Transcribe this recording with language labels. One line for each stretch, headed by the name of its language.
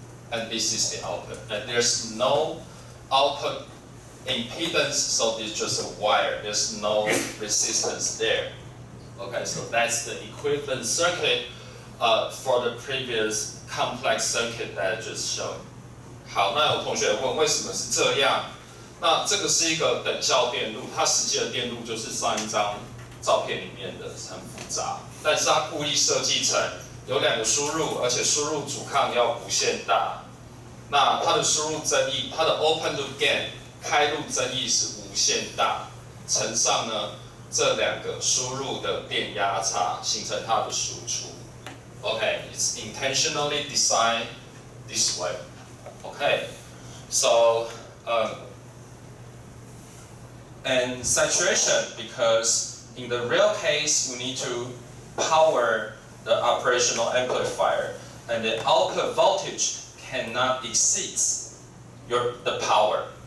English: And this is the output. And there's no output impedance, so it's just a wire. There's no resistance there. Okay, so that's the equivalent circuit for the previous complex circuit that I just showed.
Chinese: 好，那有同学问为什么是这样？那这个是一个等效电路，它实际的电路就是上一张照片里面的，很复杂。但是它故意设计成有两个输入，而且输入阻抗要无限大。那它的输入增益，它的 open loop gain 开路增益是无限大，乘上呢这两个输入的电压差，形成它的输出。
English: Okay, it's intentionally designed this way. Okay, so and saturation, because in the real case we need to power the operational amplifier, and the output voltage cannot exceed the power.